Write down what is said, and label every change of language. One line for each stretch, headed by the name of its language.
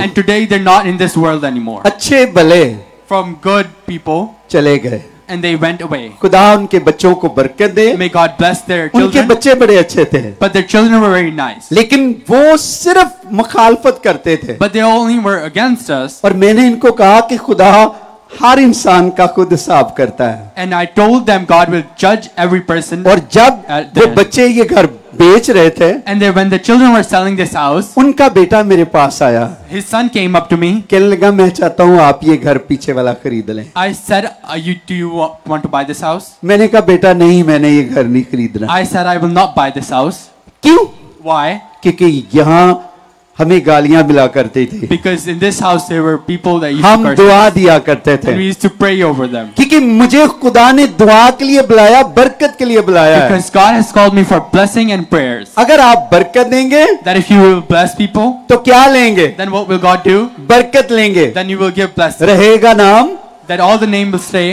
English: And today they're not in this world anymore.
Hindi: अच्छे भले
English: from good people
Hindi: चले गए.
English: and they went away.
Hindi: खुदा उनके बच्चों को बरकत दे.
English: May God bless their
Hindi: उनके
English: children.
Hindi: बच्चे बड़े अच्छे थे,
English: But their children were very nice.
Hindi: लेकिन वो सिर्फ मुखालफत करते थे.
English: But they only were against us.
Hindi: और मैंने इनको कहा कि खुदा हर इंसान का खुद हिसाब करता है.
English: And I told them God will judge every person.
Hindi: और जब वो बच्चे ये घर बेच रहे थे,
English: And then when the children were selling this house,
Hindi: उनका बेटा मेरे पास आया.
English: his son came up to me.
Hindi: कहने लगा मैं चाहता हूँ आप ये घर पीछे वाला खरीद लें.
English: I said, do you want to buy this house?
Hindi: मैंने कहा बेटा नहीं, मैंने ये घर नहीं खरीदना.
English: I said, I will not buy this house.
Hindi: क्यों?
English: Why?
Hindi: क्योंकि यहाँ हमें गालियां मिला करते थे.
English: Because in this house there were people that used
Hindi: हम
English: to curse
Hindi: दुआ
English: us,
Hindi: दिया करते थे.
English: and we used to pray over them.
Hindi: क्योंकि मुझे खुदा ने दुआ के लिए बुलाया, बरकत के लिए बुलाया है.
English: Because God has called me for blessing and prayers.
Hindi: अगर आप बरकत देंगे
English: That if you will bless people,
Hindi: तो क्या लेंगे?
English: then what will God do?
Hindi: बरकत लेंगे.
English: Then you will give blessing.
Hindi: रहेगा नाम
English: That all the name will stay.